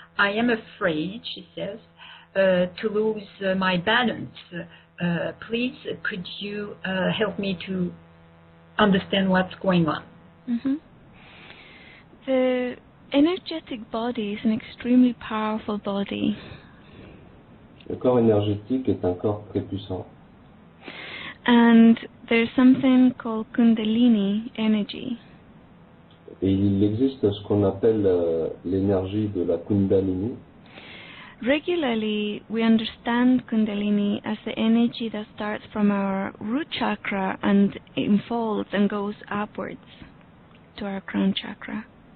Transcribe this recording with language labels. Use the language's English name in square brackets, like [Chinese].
[English] I am afraid, she says, to lose my balance. Please, could you help me to understand what's going on? The energetic body is an extremely powerful body. [French] Le corps énergétique est un corps très puissant. [English] And there's something called Kundalini energy. [French] Et il existe ce qu'on appelle l'énergie de la Kundalini. [English] Regularly, we understand Kundalini as the energy that starts from our root chakra and unfolds and goes upwards to our crown chakra.